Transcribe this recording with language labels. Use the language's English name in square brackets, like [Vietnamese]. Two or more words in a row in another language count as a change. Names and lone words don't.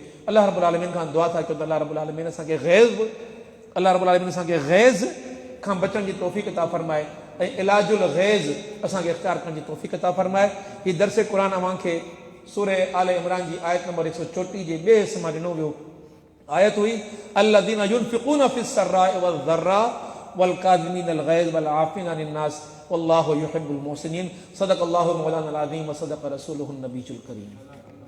[Arabic] الله رب العالمين [Sindhi] खां दुआ था कयूं त [Arabic] الله رب العالمين [Sindhi] असांखे गैज़ खां बचण जी तौफ़ीक़ अता फ़रमाए। ऐं [Arabic] علاج الغيظ [Sindhi] असांखे इख्तियार करण जी तौफ़ीक़ अता फरमाए। हीउ दर्स क़ुरान अव्हांखे सूरह आल इमरान जी आयत नंबर 134 जे ॿिए हिस्से मां ॾिनो वियो। आयत हुई [Arabic] الذين ينفقون في السراء والضراء والكاظمين الغيظ والعافين عن الناس والله يحب المحسنين. صدق الله مولانا العظيم وصدق رسوله النبي الكريم.